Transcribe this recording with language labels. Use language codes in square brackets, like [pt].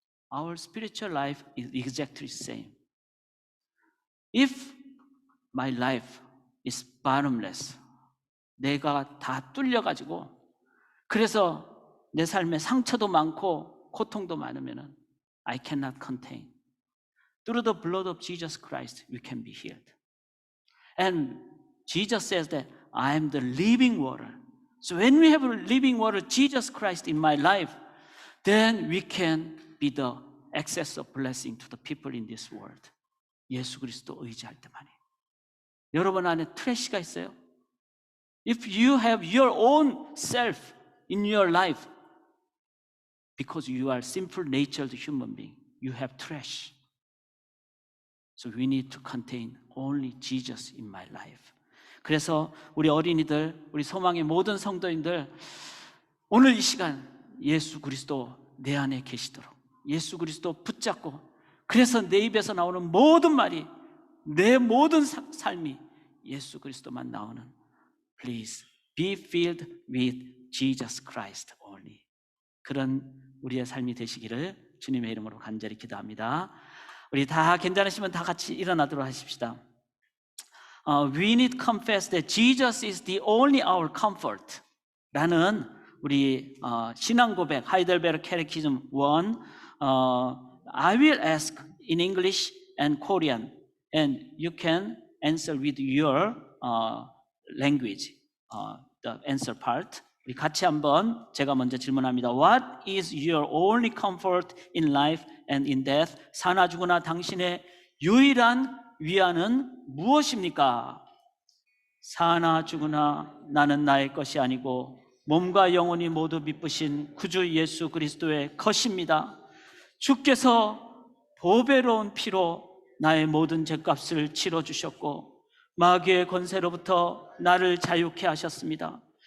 [en] Our spiritual life is exactly the same. If my life is bottomless, [ko] 내가 다 뚫려가지고 그래서 내 삶에 상처도 많고 고통도 많으면 [en] I cannot contain. Through the blood of Jesus Christ, we can be healed. And Jesus says that I am the living water. So when we have living water, Jesus Christ in my life, then we can be the access of blessing to the people in this world. [ko] 예수 그리스도 의지할 때만이. 여러분 안에 트래시가 있어요? [en] If you have your own self in your life, because you are simple-natured human being, you have trash. So we need to contain only Jesus in my life. [ko] 그래서 우리 어린이들, 우리 소망의 모든 성도인들, 오늘 이 시간 예수 그리스도 내 안에 계시도록 예수 그리스도 붙잡고, 그래서 내 입에서 나오는 모든 말이, 내 모든 삶이 예수 그리스도만 나오는, [en] Please be filled with Jesus Christ only. [ko] 그런 우리의 삶이 되시기를 주님의 이름으로 간절히 기도합니다. 우리 다 괜찮으시면 다 같이 일어나도록 하십시다. [en] We need to confess that Jesus is the only our comfort. [ko] 라는 우리 신앙 고백, 하이델베르 캐테키즘 1. [en] I will ask in English and Korean, and you can answer with your language, the answer part. [ko] 우리 같이 한번, 제가 먼저 질문합니다. [en] What is your only comfort in life and in death? [ko] 사나 죽으나 당신의 유일한 위안은 무엇입니까? 사나 죽으나 나는 나의 것이 아니고 몸과 영혼이 모두 미쁘신 구주 예수 그리스도의 것입니다. 주께서 보배로운 피로 나의 모든 죄값을 치러주셨고 마귀의 권세로부터 나를 자유케 하셨습니다.